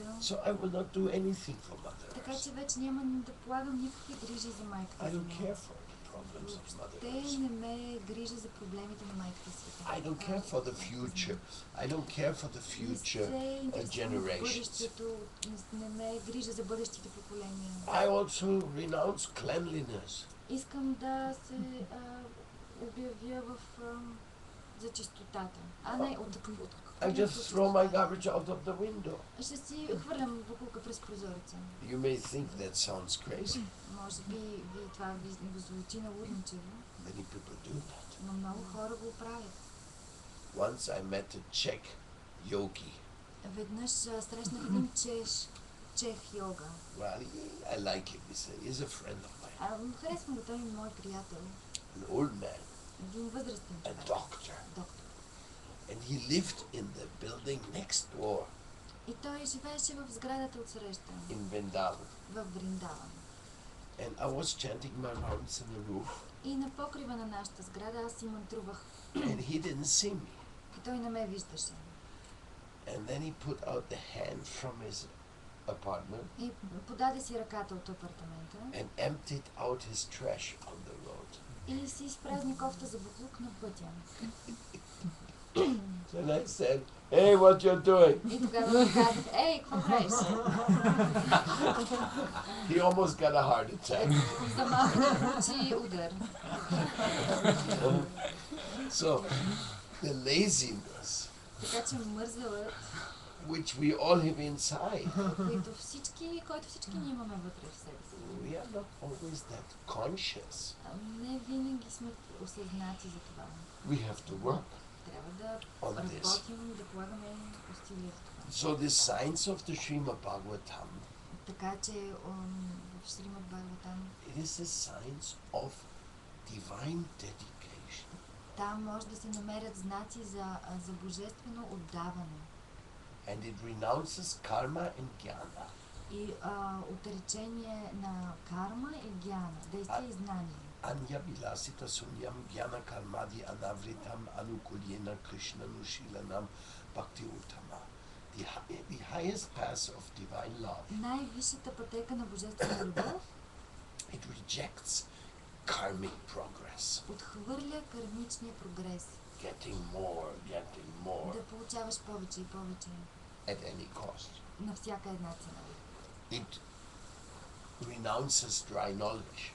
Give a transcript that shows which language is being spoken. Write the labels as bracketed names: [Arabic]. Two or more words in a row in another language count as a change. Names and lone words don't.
[English] so I will not do anything for Mother [Bulgarian] така [English] Earth. [Bulgarian] че вече няма да полагам никакви грижи за майката [English] I don't [Bulgarian] земя. [English] care for the problems of Mother [Bulgarian] Те [English] Earth. [Bulgarian] не ме грижа за проблемите на майката света. [English] I don't care for the future. I don't care for the future generations. [Bulgarian] Бъдещето, не ме грижа за бъдещите поколения. [English] I also renounce cleanliness. [Bulgarian] Искам да се обявя за чистотата, а не от [English] I just throw my garbage out of the window. [Bulgarian] Ще си хвърлям буклука през прозореца. [English] You may think that sounds crazy. [Bulgarian] Може би това ви звучи налудничево, [English] Many people do that. [Bulgarian] но много хора го правят. [English] Once I met a Czech yogi. [Bulgarian] Веднъж срещнах един чех йога. [English] Well, I like him. He's a friend of mine. [Bulgarian] Харесвам го, той е мой приятел. [English] An old man, [Bulgarian] Един възрастен [English] a [Bulgarian] човек. [English] doctor. [Bulgarian] Доктор. [English] And he lived in the building next door [Bulgarian] И той живееше в сградата от среща, [English] in Vrindavan. [Bulgarian] в Вриндаван. [English] And I was chanting my rounds in the roof. [Bulgarian] И на покрива на нашата сграда аз си мантрувах. [English] And he didn't see me. [Bulgarian] И той не ме виждаше. [English] And then he put out the hand from his apartment [Bulgarian] И подаде си ръката от апартамента [English] and emptied out his trash on the road. [Bulgarian] и си изпразни кофта за буклук на пътя. [English] And I said, hey, what you doing? [Bulgarian] И тогава му казах, ей, какво правиш? [English] He almost got a heart attack. [Bulgarian] За малко да получи удар. [English] So, the laziness, [Bulgarian] Така че мързелът, [English] which we all have inside, [Bulgarian] който всички ние имаме вътре в себе си. [English] we are not always that conscious. [Bulgarian] Не винаги сме осъзнати за това. [English] We have to work. [Bulgarian] Трябва да [English] On this. [Bulgarian] работим, да полагаме усилия в това. [English] So the signs of the Srimad Bhagavatam, [Bulgarian] Така че в Сримад Бхагаватам [English] it is the signs of divine dedication. [Bulgarian] там може да се намерят знаци за божествено отдаване [English] And it renounces karma and jnana. [Bulgarian] и отречение на карма и гьяна, действие и знание. [Sanskrit] Anya vilasita sunyam jnana karmadi anavritam anukulyena krishna nushilanam bhakti uttama. [English] The highest path of divine love. [Bulgarian] Най-висшата пътека на божествена любов [English] It rejects karmic progress. [Bulgarian] отхвърля кармичния прогрес. [English] Getting more [Bulgarian] Да получаваш повече и повече [English] at any cost. [Bulgarian] на всяка една цена. [English] It renounces dry knowledge